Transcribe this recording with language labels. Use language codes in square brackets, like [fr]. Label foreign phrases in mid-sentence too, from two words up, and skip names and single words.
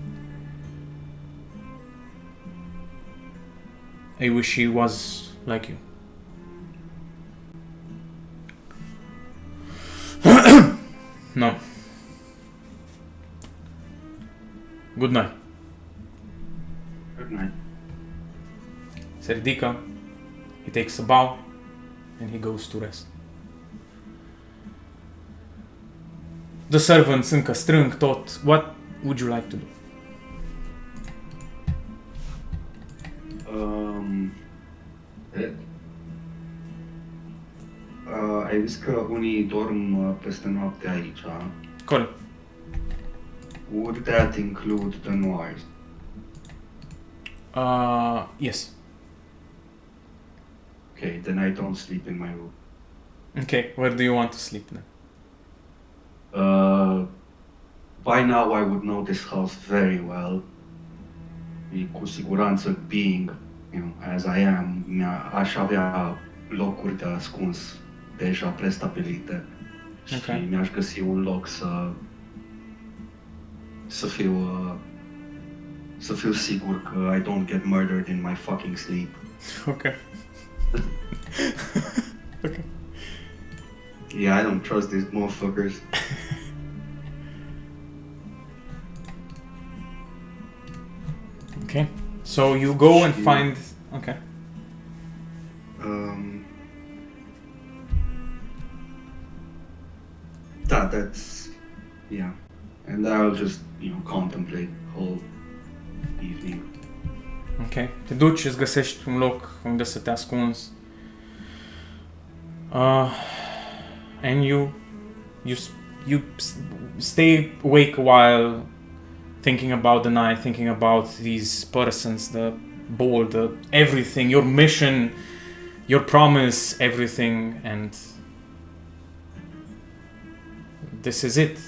[en] I wish he was like you. No. Good night. Good night. [ro] Se ridică, [en] he takes a bow, and he goes to rest. The servants [ro] încă strâng tot. [en] What would you like to do? [ro] Ai zis că unii dorm peste noapte aici. Corect. [en] Would that include the noirs? Yes. Okay, then I don't sleep in my room. Okay, where do you want to sleep then? By now I would know this house very well. [ro] Cu siguranță, [en] being, as I am, [ro] aș avea locuri de ascuns deja prestabilite. Okay. Și mi-aș găsi un loc să fiu sigur că [en] I don't get murdered in my fucking sleep. Okay. Okay. Yeah, I don't trust these motherfuckers. Okay. So you go and find... Okay. That's... Yeah. And I'll just, contemplate whole evening. Ok. [ro] Te duci, îți găsești un loc unde să te ascunzi. [en] And you stay awake a while, thinking about the night, thinking about these persons, the ball, the everything, your mission, your promise, everything, and this is it.